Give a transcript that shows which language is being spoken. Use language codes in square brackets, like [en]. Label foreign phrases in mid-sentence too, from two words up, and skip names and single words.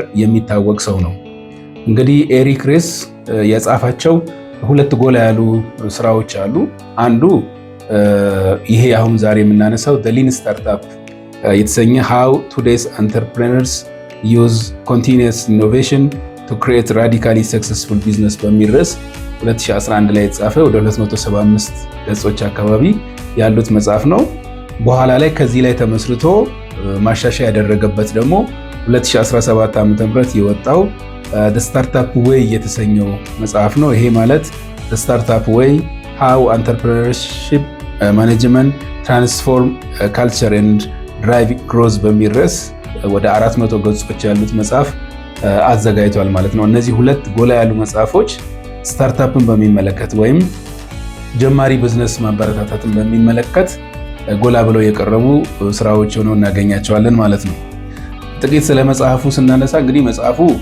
[am] የሚታወቅ ሰው ነው። እንግዲህ ኤሪክ ሬስ የጻፋቸው ሁለት ጎላ ያሉ ስራዎች አሉ። አንዱ ይሄ አሁን ዛሬ የምናነሳው ዘ ሊን ስታርታፕ የተሰኘ ሃው ቱዴይስ አንተርፕረነርስ ዩዝ ኮንቲኒየስ ኢኖቬሽን to create radically successful business በሚል ርዕስ 2011 ላይ የተጻፈ ወደ 275 ገጾች አካባቢ ያሉት መጽሐፍ ነው። በኋላ ላይ ከዚህ ላይ ተመስርቶ ማሻሻያ ያደረገበት ደግሞ 2017 ዓ.ም የወጣው the startup way የተሰኘው መጽሐፍ ነው። ይሄ ማለት the startup way how entrepreneurship management transform culture and drive growth በሚል ርዕስ ወደ 400 ገጾች ያሉት መጽሐፍ አዘጋጅቷል ማለት ነው። እነዚህ ሁለት ጎላ ያሉ መጽሐፎች ስታርታፕን በሚመለከት ወይም ጀማሪ ቢዝነስ ማበረታታትን በሚመለከት ጎላ ብለው የቀረቡ ስራዎች ሆነው እናገኛቸዋለን ማለት ነው። ጥቂት ስለ መጽሐፉ ስናነሳ እንግዲህ መጽሐፉ